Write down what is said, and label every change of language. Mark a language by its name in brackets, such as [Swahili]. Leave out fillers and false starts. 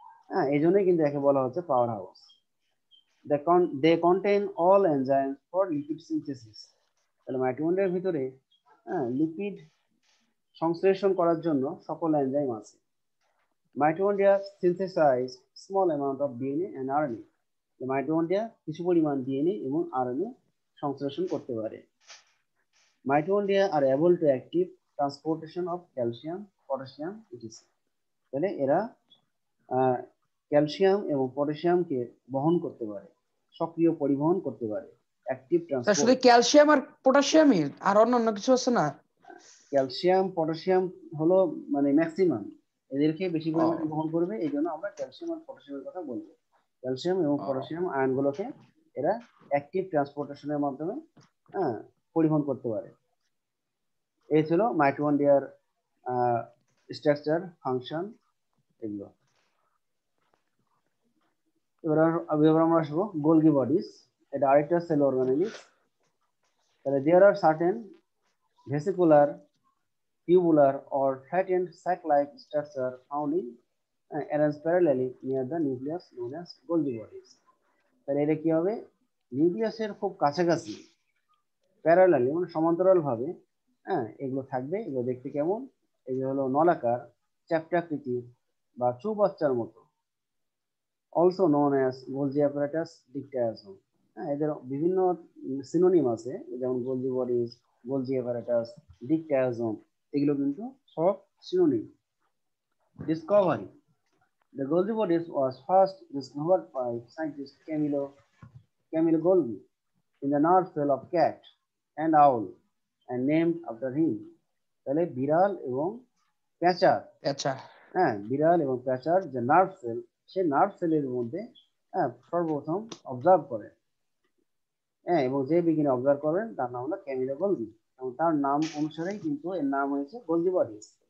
[Bangla] হ্যাঁ, এই জন্যই কিন্তু একে বলা হচ্ছে power house. [English] They contain all enzymes for lipid synthesis, [Bangla] তাহলে মাইটোকন্ড্রিয়ার ভিতরে লিপিড সংশ্লেষণ করার জন্য সকল এনজাইম আছে। [English] Mitochondria synthesize small amount of DNA and RNA, [Bangla] mitochondria কিছু পরিমাণ ডিএনএ এবং আরএনএ সংশ্লেষণ করতে পারে। [English] Mitochondria are able to active transportation of calcium, potassium, etc. [Bangla] তাহলে এরা ক্যালসিয়াম এবং পটাশিয়ামকে বহন করতে পারে, সক্রিয় পরিবহন করতে পারে। Active transport. শুধু ক্যালসিয়াম আর পটাশিয়ামই, আর অন্য কিছু আছে না? ক্যালসিয়াম পটাশিয়াম হলো মানে ম্যাক্সিমাম, এদেরকে বেশি পরিমাণে বহন করবে, এই জন্য আমরা ক্যালসিয়াম আর পটাশিয়ামের কথা বলবো। ক্যালসিয়াম এবং পটাশিয়াম আয়নগুলোকে এরা অ্যাক্টিভ ট্রান্সপোর্টেশনের মাধ্যমে পরিবহন করতে পারে। এই ছিল মাইটোকন্ড্রিয়ার স্ট্রাকচার, ফাংশন, এগুলো। এবার আমরা আসবো গোলগি বডিজ, এটা আরেকটা সেল অর্গানেলিস। [English] তাহলে there are certain vesicular, tubular or flattened sac-like structure found in arranged parallelly near the nucleus known as Golgi bodies. [Bangla] তাহলে এটা কি হবে, নিউক্লিয়াসের খুব কাছাকাছি প্যারালালি মানে সমান্তরাল ভাবে এগুলো থাকবে। এগুলো দেখতে কেমন, এগুলো হলো নলাকার, চ্যাপ্টাকৃতির বা চৌবাচ্চার মতো। [English] also known as Golgi apparatus, [Bangla] ডিকটায়াজম। এদের বিভিন্ন সিনোনিম আছে, যেমন গোলজি বডিজ, গোলজি অ্যাপারেটাস, ডিকটায়াজম, এগুলো কিন্তু সব synonym. [English] Discovery: the Golgi bodies was first discovered by scientist Camillo Golgi in the nerve cell of cat and owl and named after him. [Bangla] তাহলে বিড়াল এবং প্যাঁচার, বিড়াল এবং প্যাঁচার যে নার্ভ সেল, সেই নার্ভ সেলের মধ্যে সর্বপ্রথম অবজার্ভ করেন, এবং যে বিজ্ঞানী অবজার্ভ করেন তার নাম হলো ক্যামিলো গোলগি, এবং তার নাম অনুসারেই কিন্তু এর নাম হয়েছে গোলজি বডিজ।